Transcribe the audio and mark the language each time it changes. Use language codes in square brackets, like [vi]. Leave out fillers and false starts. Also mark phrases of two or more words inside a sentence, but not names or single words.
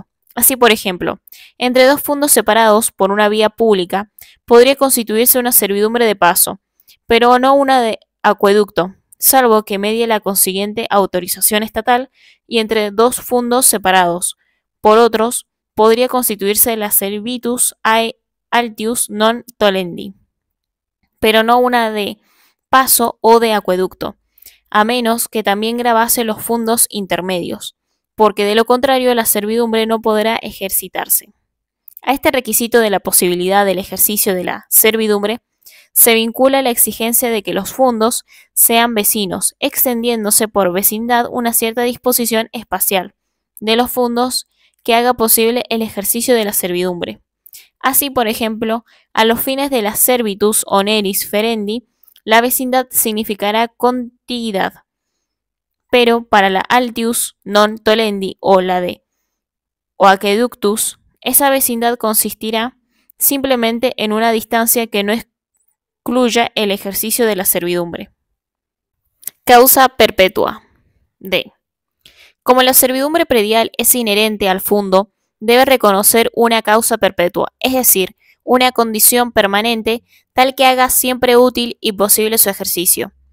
[es] Así, por ejemplo, entre dos fundos separados por una vía pública podría constituirse una servidumbre de paso, pero no una de acueducto, salvo que medie la consiguiente autorización estatal, y entre dos fundos separados por otros podría constituirse la [la] servitus altius non tolendi, [es] pero no una de paso o de acueducto, a menos que también grabase los fundos intermedios, porque de lo contrario la servidumbre no podrá ejercitarse. A este requisito de la posibilidad del ejercicio de la servidumbre se vincula la exigencia de que los fundos sean vecinos, extendiéndose por vecindad una cierta disposición espacial de los fundos que haga posible el ejercicio de la servidumbre. Así, por ejemplo, a los fines de la [la] servitus oneris ferendi, [es] la vecindad significará contiguidad, pero para la [la] altius non tolendi [es] o la de aqueductus, esa vecindad consistirá simplemente en una distancia que no excluya el ejercicio de la servidumbre. Causa perpetua. D. Como la servidumbre predial es inherente al fundo, debe reconocer una causa perpetua, es decir, una condición permanente tal que haga siempre útil y posible su ejercicio.